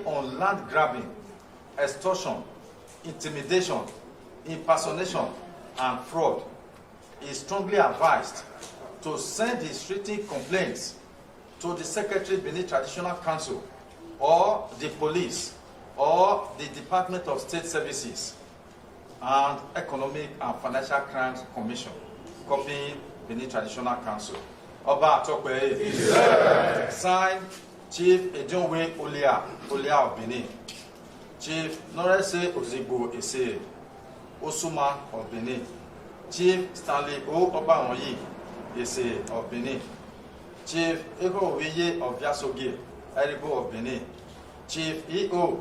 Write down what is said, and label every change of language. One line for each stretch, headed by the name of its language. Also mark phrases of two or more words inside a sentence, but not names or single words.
English: on land grabbing, extortion, intimidation, impersonation, and fraud, is strongly advised to send his written complaints to the Secretary Benin Traditional Council or the police or the Department of State Services and Economic and Financial Crimes Commission, copying Benin Traditional Council. Oba Atokwe, signed Chief Ejonwe Olia of Benin, Chief Norese Ozigbo Ese, Osuma of Benin, Chief Stanley O. Obaonyi Ese of Benin, Chief Ego Owiye of Yasoge, Eribo of Benin, Chief E.O.